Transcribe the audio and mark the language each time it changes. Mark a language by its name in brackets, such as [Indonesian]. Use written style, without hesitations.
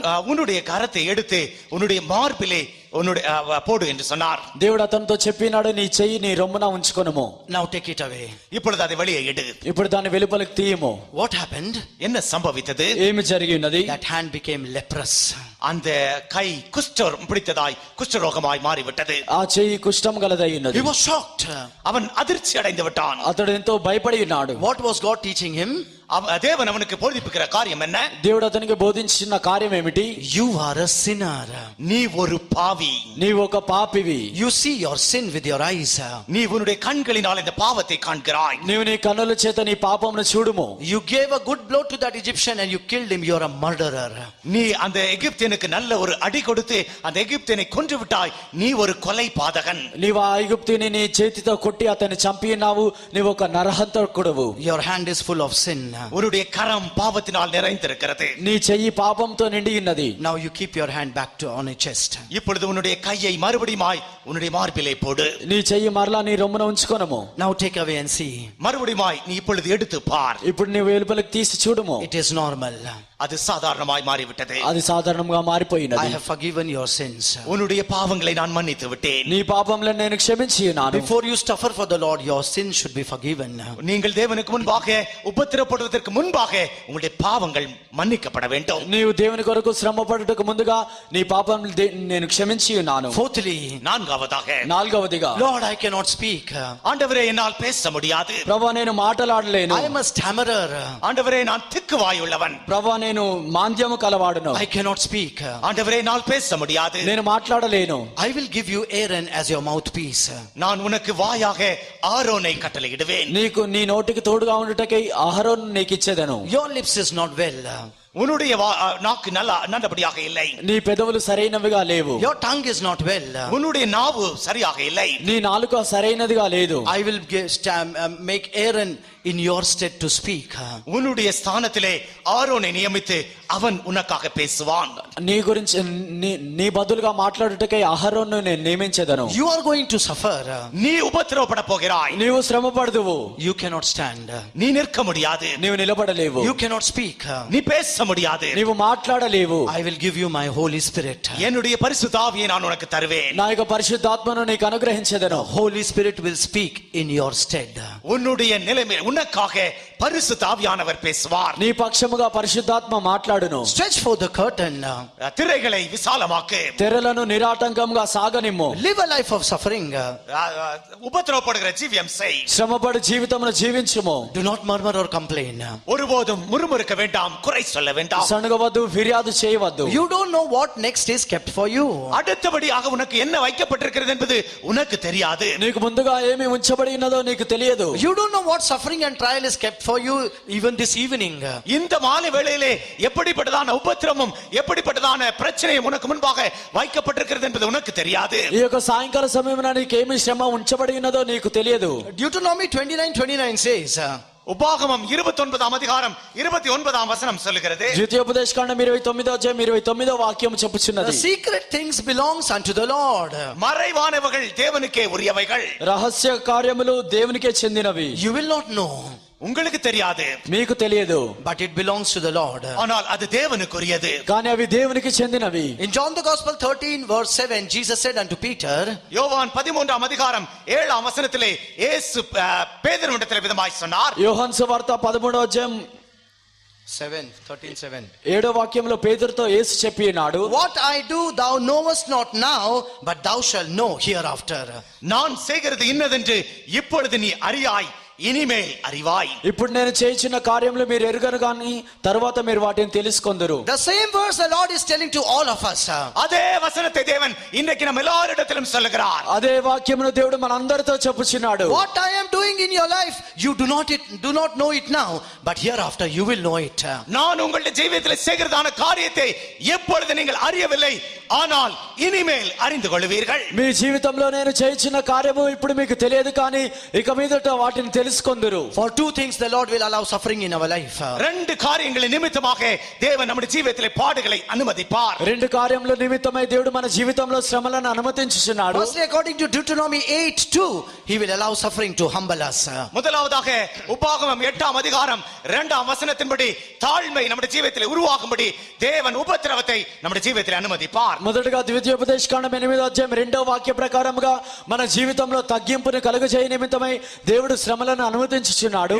[Tamil] உன்னுடைய கரத்தை எடுத்து உன்னுடைய மார்பிலே உன்னுடைய போடு என்று சொன்னார். [Telugu] దేవుడు అతనితో చెప్పినాడు, నీ చెయ్యి నీ రొమ్మున ఉంచుకొనుము. [English] Now take it away. [Tamil] இப்பொழுது அதை வெளியே எடு. [Telugu] ఇప్పుడు దాన్ని వెలుపలికి తీయము. [English] What happened? [Tamil] என்ன சம்பவித்தது? [Telugu] ఏమి జరిగి ఉన్నది? [English] That hand became leprous. [Tamil] அந்த கை குஷ்டம் பிடித்ததாய் குஷ்டரோகமாய் மாறிவிட்டது. [Telugu] ఆ చెయ్యి కుష్ఠం గలదై ఉన్నది. [English] He was shocked. [Tamil] அவன் அதிர்ச்சி அடைந்து விட்டான். [Telugu] అతడు ఎంతో భయపడి ఉన్నాడు. [English] What was God teaching him? [Tamil] தேவன் அவனுக்கு போதிப்புகிற காரியம் என்ன? [Telugu] దేవుడు అతనికి బోధించిన కార్యం ఏమిటి? [English] You are a sinner. [Tamil] நீ ஒரு பாவி. [Telugu] నీవు ఒక పాపివి. [English] You see your sin with your eyes. [Tamil] நீ உன்னுடைய கண்களினால் இந்த பாவத்தை காண்கிறாய். [Telugu] నీవు నీ కన్నుల చేత నీ పాపమును చూడుము. [English] You gave a good blow to that Egyptian and you killed him. You are a murderer. [Tamil] நீ அந்த எகிப்தியனுக்கு நல்ல ஒரு அடி கொடுத்து அந்த எகிப்தியனை கொன்று விட்டாய். நீ ஒரு கொலை பாதகன். [Telugu] నీవు ఆ ఐగుప్తుని నీ చేతితో కొట్టి అతన్ని చంపి ఉన్నావు. నీవు ఒక నరహంతకుడవు. [English] Your hand is full of sin. [Tamil] உன்னுடைய கரம் பாவத்தினால் நிறைந்திருக்கிறது. [Telugu] నీ చెయ్యి పాపంతో నిండి ఉన్నది. [English] Now you keep your hand back to on your chest. [Tamil] இப்பொழுது உன்னுடைய கையை மறுபடியுமாய் உன்னுடைய மார்பிலே போடு. [Telugu] నీ చెయ్యి మరలా నీ రొమ్మున ఉంచుకొనుము. [English] Now take away and see. [Tamil] மறுபடியுமாய் நீ இப்பொழுது எடுத்து பார். [Telugu] ఇప్పుడు నీ వెలుపలికి తీసి చూడుము. [English] It is normal. [Tamil] அது சாதாரணமாய் மாறிவிட்டது. [Telugu] అది సాధారణంగా [English] I [Telugu] మారిపోయినది. [English] have forgiven your sins. [Tamil] உன்னுடைய பாவங்களை நான் மன்னித்து விட்டேன். [Telugu] నీ పాపములను నేను క్షమించి ఉన్నాను. [English] Before you suffer for the Lord, your sins should be forgiven. [Tamil] நீங்கள் தேவனுக்கு முன்பாக உபத்திரப்படுவதற்கு முன்பாக உங்களுடைய பாவங்கள் மன்னிக்கப்பட வேண்டும். [Telugu] నీవు దేవుని కొరకు శ్రమ పడుటకు ముందుగా నీ పాపములు నేను క్షమించి ఉన్నాను. [English] Fourthly, [Tamil] நான்காவதாக, [Telugu] నాలుగవదిగా, [English] Lord, I cannot speak. [Tamil] ஆண்டவரே என்னால் பேச முடியாது. [Telugu] ప్రభువా నేను మాట్లాడలేను. [English] I am a stammerer. [Tamil] ஆண்டவரே நான் திக்குவாயுள்ளவன். [Telugu] ప్రభువా నేను మాంద్యము కలవాడును. [English] I cannot speak. [Tamil] ஆண்டவரே என்னால் பேச முடியாது. [Telugu] నేను మాట్లాడలేను. [English] I will give you Aaron as your mouthpiece. [Tamil] நான் உனக்கு வாயாக ஆரோனை கட்டளையிடுவேன். [Telugu] నీకు నీ నోటికి తోడుగా ఉండుటకై అహరోను నీకు ఇచ్చేదను. [English] Your lips is not well. [Tamil] உன்னுடைய நாக்கு நல்லபடியாக இல்லை. [Telugu] నీ పెదవులు సరైనవిగా లేవు. [English] Your tongue is not well. [Tamil] உன்னுடைய நாவு சரியாக இல்லை. [Telugu] నీ నాలుక సరైనదిగా లేదు. [English] I will make Aaron in your stead to speak. [Tamil] உன்னுடைய ஸ்தானத்திலே ஆரோனை நியமித்து அவன் உனக்காக பேசுவான். [Telugu] నీ గురించి నీ బదులుగా మాట్లాడుటకై అహరోను నేను నియమించెదను. [English] You are going to suffer. [Tamil] நீ உபத்திரவப்பட போகிறாய். [Telugu] నీవు శ్రమ పడదువు. [English] You cannot stand. [Tamil] நீ நிற்க முடியாது. [Telugu] నీవు నిలబడలేవు. [English] You cannot speak. [Tamil] நீ பேச முடியாது. [Telugu] నీవు మాట్లాడలేవు. [English] I will give you my Holy Spirit. [Tamil] என்னுடைய பரிசுத்த ஆவியை நான் உனக்கு தருவேன். [Telugu] నా యొక్క పరిశుద్ధాత్మను నీకు అనుగ్రహించెదను. [English] Holy Spirit will speak in your stead. [Tamil] உன்னுடைய நிலைமை உனக்காக பரிசுத்த ஆவியானவர் பேசுவார். [Telugu] నీ పక్షముగా పరిశుద్ధాత్మ మాట్లాడును. [English] Stretch for the curtain. [Tamil] திரைகளை விசாலமாக்கு. [Telugu] తెరలను నిరాటంకంగా సాగనిమ్ము. [English] Live a life of suffering. [Tamil] உபத்திரவப்படுகிற ஜீவியம் செய். [Telugu] శ్రమపడి జీవితమును జీవించుము. [English] Do not murmur or complain. [Tamil] ஒருபோதும் முறுமுறுக்க வேண்டாம், குறை சொல்ல வேண்டாம். [Telugu] సణుగవద్దు, ఫిర్యాదు చేయవద్దు. [English] You don't know what next is kept for you. [Tamil] அடுத்தபடியாக உனக்கு என்ன வைக்கப்பட்டிருக்கிறது என்பது உனக்கு தெரியாது. [Telugu] నీకు ముందుగా ఏమి ఉంచబడి ఉన్నదో నీకు తెలియదు. [English] You don't know what suffering and trial is kept for you even this evening. [Tamil] இந்த மாலை வேளையிலே எப்படிப்பட்டதான உபத்திரமும் எப்படிப்பட்டதான பிரச்சனையும் உனக்கு முன்பாக வைக்கப்பட்டிருக்கிறது என்பது உனக்கு தெரியாது. [Telugu] ఈ యొక్క సాయంకాల సమయమున నీకేమి శ్రమ ఉంచబడి ఉన్నదో నీకు తెలియదు. [English] Deuteronomy 29:29 says, [Tamil] உபாகமம் 29ஆம் அதிகாரம் 29ஆம் வசனம் சொல்லுகிறது. [Telugu] ద్వితీయోపదేశకాండం 29వ అధ్యాయం 29వ వాక్యం చెప్పుచున్నది. [English] the secret things belongs unto the Lord. [Tamil] மறைவானவைகள் தேவனுக்கே உரியவைகள். [Telugu] రహస్య కార్యములు దేవునికే చెందినవి. [English] You will not know. [Tamil] உங்களுக்கு தெரியாது, [Telugu] మీకు తెలియదు, [English] but it belongs to the Lord. [Tamil] ஆனால் அது தேவனுக்குரியது. [Telugu] కానీ అవి దేవునికి చెందినవి. [English] In John the Gospel 13 verse 7, Jesus said unto Peter, [Tamil] யோவான் 13ஆம் அதிகாரம் 7ஆம் வசனத்திலே இயேசு பேதுருவிடத்தில் விதமாய் சொன்னார். [Telugu] యోహాను సువార్త 13వ అధ్యాయం 13:7. 7వ వాక్యంలో పేతురుతో యేసు చెప్పినాడు, [English] What I do thou knowest not now, but thou shalt know hereafter. [Tamil] நான் செய்கிறது இன்னதென்று இப்பொழுது நீ அறியாய், ఇనిమేల్ அறிவாய். [Telugu] ఇప్పుడు నేను చేయించిన కార్యములు మీరు ఎరుగరు కానీ తర్వాత మీరు వాటిని తెలుసుకొందురు. [English] The same verse the Lord is telling to all of us. [Tamil] அதே வசனத்தை தேவன் இன்றைக்கு நம்ம எல்லாரிடத்திலும் சொல்லுகிறார். [Telugu] అదే వాక్యమును దేవుడు మనందరితో చెప్పుచున్నాడు. [English] What I am doing in your life, you do not know it now, but hereafter you will know it. [Tamil] நான் உங்களுடைய ஜீவியத்தில் செய்கிறதான காரியத்தை எப்பொழுது நீங்கள் அறியவில்லை, ஆனால் இனிமேல் அறிந்து கொள்வீர்கள். [Telugu] మీ జీవితంలో నేను చేయించిన కార్యము ఇప్పుడు మీకు తెలియదు కానీ ఇక మీదట వాటిని తెలుసుకొందురు. [English] For two things the Lord will allow suffering in our life. [Tamil] ரெண்டு காரியங்களின் நிமித்தமாக தேவன் நம்முடைய ஜீவியத்திலே பாடுகளை அனுமதிப்பார். [Telugu] రెండు కార్యముల నిమిత్తమై దేవుడు మన జీవితంలో శ్రమలను అనుమతించుచున్నాడు. [English] Firstly, according to Deuteronomy 8:2, he will allow suffering to humble us. [Tamil] முதலாவதாக உபாகமம் 8ஆம் அதிகாரம் 2ஆம் வசனத்தின்படி தாழ்மை நம்முடைய ஜீவியத்திலே உருவாகும்படி தேவன் உபத்திரவத்தை நம்முடைய ஜீவியத்திலே அனுமதிப்பார். [Telugu] మొదటగా ద్వితీయోపదేశకాండం 8వ అధ్యాయం 2వ వాక్య ప్రకారముగా మన జీవితంలో తగ్గింపుని కలుగజేయ నిమిత్తమై దేవుడు శ్రమలను అనుమతించుచున్నాడు.